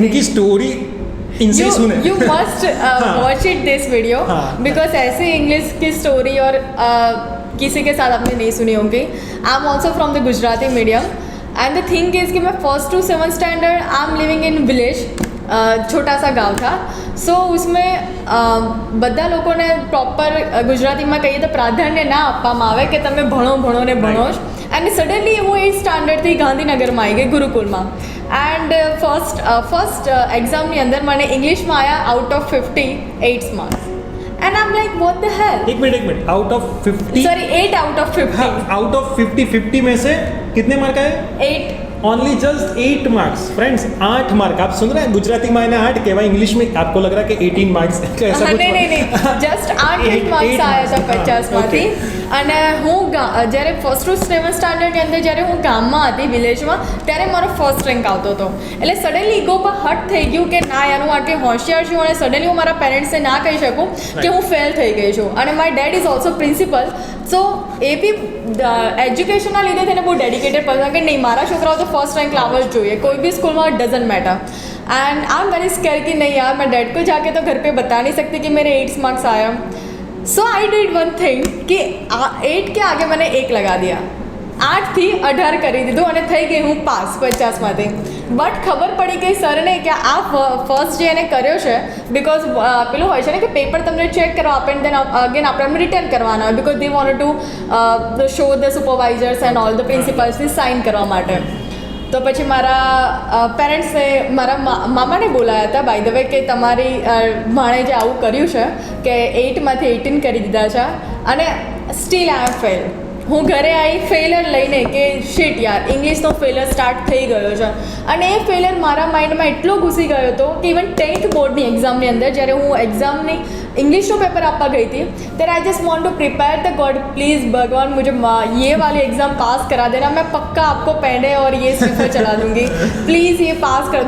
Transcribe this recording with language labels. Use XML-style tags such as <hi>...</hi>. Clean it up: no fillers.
<hi>इनकी स्टोरी इनसे सुने.</hi> <en>you must watch it this video because</en> <hi>ऐसे इंग्लिश की स्टोरी और किसी के साथ आपने नहीं सुनी होंगी.</hi> <en>I am also from the Gujarati medium and the thing is कि मैं 1st to 7th standard I am living in village</en> <hi>छोटा सा गाँव था.</hi> <gu>સો उसमें બધા લોકોને પ્રોપર ગુજરાતીમાં કહીએ તો પ્રાધાન્ય ના આપવામાં આવે કે તમે ભણો ભણો ને ભણો જ. એન્ડ સડનલી હું 8th સ્ટાન્ડર્ડથી ગાંધીનગરમાં આવી ગઈ ગુરુકુલમાં. એન્ડ ફર્સ્ટ એક્ઝામની અંદર મને ઇંગ્લિશમાં આવ્યા out of 58 marks.</gu> <en>And I am like what the hell.</en> <hi>एक minute out of 50,</hi> <en>Sorry 8 out of 50.</en> <hi>Out of 50 में से कितने मार्क आए? 8.</hi> <en>Only just 8 marks friends. 8 mark.</en> <hi>आप सुन रहे हैं, गुजराती में आने 8 कहवा, इंग्लिश में आपको लग रहा है कि 18 मार्क्स ऐसा कुछ? नहीं जस्ट</hi> <gu>8 માર્ક્સ આવ્યા હતા 50માંથી. અને હું જ્યારે ફર્સ્ટ ટુ 7th સ્ટાન્ડર્ડની અંદર જ્યારે હું ગામમાં હતી વિલેજમાં ત્યારે મારો ફર્સ્ટ રેન્ક આવતો હતો. એટલે સડનલી ઈગો પર હટ થઈ ગયું કે ના યાર હું આટલી હોશિયાર છું અને સડનલી હું મારા પેરેન્ટ્સને ના કહી શકું કે હું ફેલ થઈ ગઈ છું.</gu> <en>અને my dad is also principal.</en> <gu>સો એ બી એજ્યુકેશનના લીધે થઈને બહુ ડેડિકેટેડ પર્સન કે નહીં મારા છોકરાઓ તો ફર્स्ट रैंक लावा જ જોઈએ कोई भी स्कूल में.</gu> <en>Doesn't matter. And I am very scare</en> <hi>कि नहीं यार मैं डैड को जाके तो घर पे बता नहीं सकती कि मेरे 8 मार्क्स आया.</hi> <en>so I did one thing</en> <hi>कि 8 के आगे मैंने 1 लगा दिया.</hi> <gu>8 થી 18 કરી દીધું અને થઈ ગઈ હું પાસ 50માંથી. બટ ખબર પડી ગઈ સરને કે આ ફર્સ્ટ જે એને કર્યો છે બિકોઝ પેલું હોય છે ને કે પેપર તમને ચેક કરવા આપે એન્ડ દેન અગેન આપણે રિટર્ન કરવાના હોય because</gu> <en>they want to show the supervisors and all the</en> <gu>પ્રિન્સિપલ્સની sign કરવા માટે. તો પછી મારા પેરેન્ટ્સને મારા મામાને બોલાયા હતા બાય ધ વે કે તમારી ભાણેજે આવું કર્યું છે કે 8માંથી 18 કરી દીધા છે અને સ્ટીલ આઈ એમ ફેલ. હું ઘરે આવી ફેલર લઈને કે શિટ યાર ઇંગ્લિશનો ફેલર સ્ટાર્ટ થઈ ગયો છે. અને એ ફેલર મારા માઇન્ડમાં એટલો ઘૂસી ગયો હતો કે ઇવન 10th બોર્ડની એક્ઝામની અંદર જ્યારે હું એક્ઝામની</gu> <hi>इंग्लिश पेपर आपका गई थी तेरे I just want to prepare the God please भगवान मुझे ये वाली एग्ज़ाम पास करा देना. मैं पक्का आपको पहले और ये स्लीपर चला दूंगी प्लीज़ ये पास कर.</hi>